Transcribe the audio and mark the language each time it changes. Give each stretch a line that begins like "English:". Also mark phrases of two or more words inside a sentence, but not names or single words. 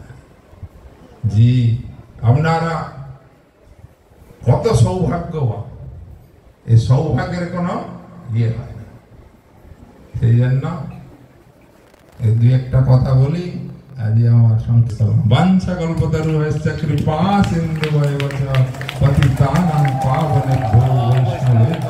Bangla: জি আপনারা কত সৌভাগ্যবান, এই সৌভাগ্যের কোনো ইয়ে হয় না। সেই জন্য এই দুই একটা কথা বলি আজ আমার সংসার।
Sanskrit: বাঞ্ছা কল্পতরুভ্যশ্চ কৃপা সিন্ধুভ্যেব চ পতিতানাং পাবনেভ্যো বৈষ্ণবেভ্যো